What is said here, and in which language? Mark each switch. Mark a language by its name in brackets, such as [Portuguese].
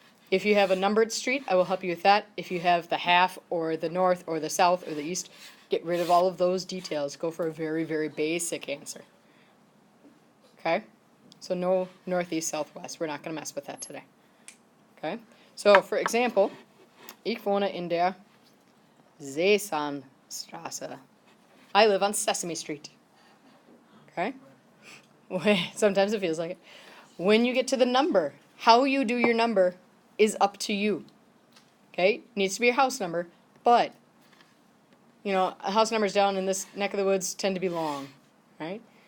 [English] If you have a numbered street, I will help you with that. If you have the half or the north or the south or the east, get rid of all of those details. Go for a very, very basic answer. Okay? So no northeast, southwest. We're not going to mess with that today. Okay? So, for example, [German] ich wohne in der Sesamstraße. [English] I live on Sesame Street. Okay? Sometimes it feels like it. When you get to the number, how you do your number is up to you. Okay? It needs to be your house number, but you know, house numbers down in this neck of the woods tend to be long, right?